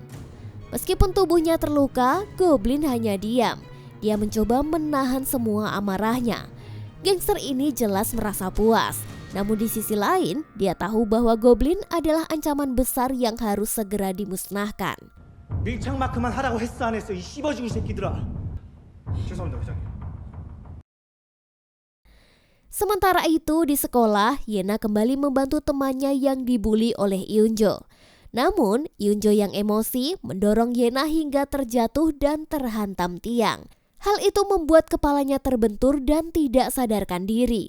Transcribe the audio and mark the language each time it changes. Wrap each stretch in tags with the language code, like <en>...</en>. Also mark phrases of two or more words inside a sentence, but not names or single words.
<id>Meskipun tubuhnya terluka, Goblin hanya diam. Dia mencoba menahan semua amarahnya. Gangster ini jelas merasa puas. Namun di sisi lain, dia tahu bahwa Goblin adalah ancaman besar yang harus segera dimusnahkan.</id> <ko>밀착마크만 하라고 했어 안 했어 이 씹어죽을 새끼들아. 죄송합니다 회장님.</ko> <id>Sementara itu di sekolah, Yena kembali membantu temannya yang dibuli oleh Eunjo. Namun, Eunjo yang emosi mendorong Yena hingga terjatuh dan terhantam tiang. Hal itu membuat kepalanya terbentur dan tidak sadarkan diri.</id>